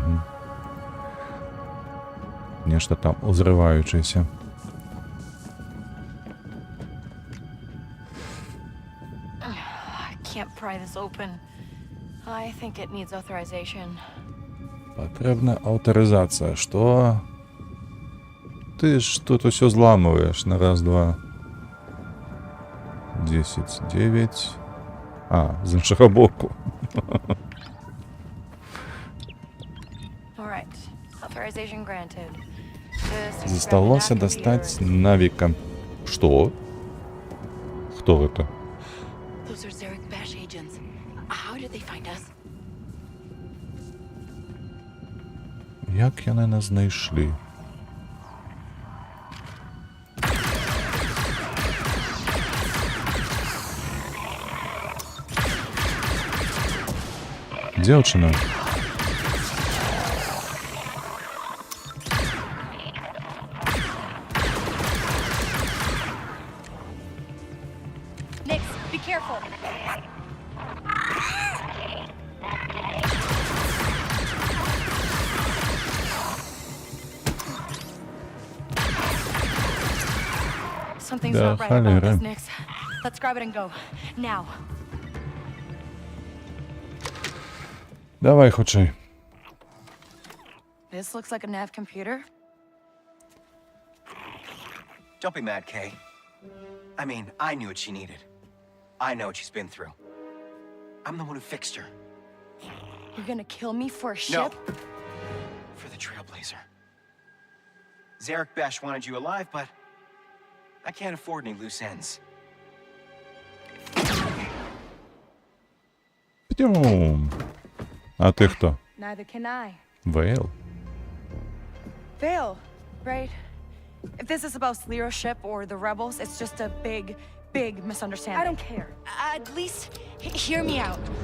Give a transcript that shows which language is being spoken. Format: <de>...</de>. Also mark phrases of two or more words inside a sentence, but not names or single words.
<be>Нешта там узрываючыся.</be> <en>I can't pry this open. I think it needs authorization.</en> <be>Патрэбна аўтарызацыя. Што? Ты ж тут усё зламываеш на раз, два... 10, 9... з іншага боку. Засталося дастаць навіка. Што? Хто гэта?</be> <en>Those are Zerek Bash agents. How did they find us?</en> <be>Як яны нас знайшлі? Дзяўчына.</be> <en>Nix, be careful. Something's not right about this, Nix. Let's grab it and go. Now.</en> <be>Давай хутчэй.</be> <en>This looks like a nav computer. Don't be mad, Kay. I mean, I knew what she needed. I know what she's been through. I'm the one who fixed her. You're gonna kill me for a ship? No. For the Trailblazer. Zerek Bash wanted you alive, but I can't afford any loose ends.</en> <ru>Пойдём. А ты кто?</ru> <en>Neither can I. Вейл. Vale, right? If this is about Lero's ship or the rebels, it's just a big misunderstanding. I don't care. At least hear me out.</en>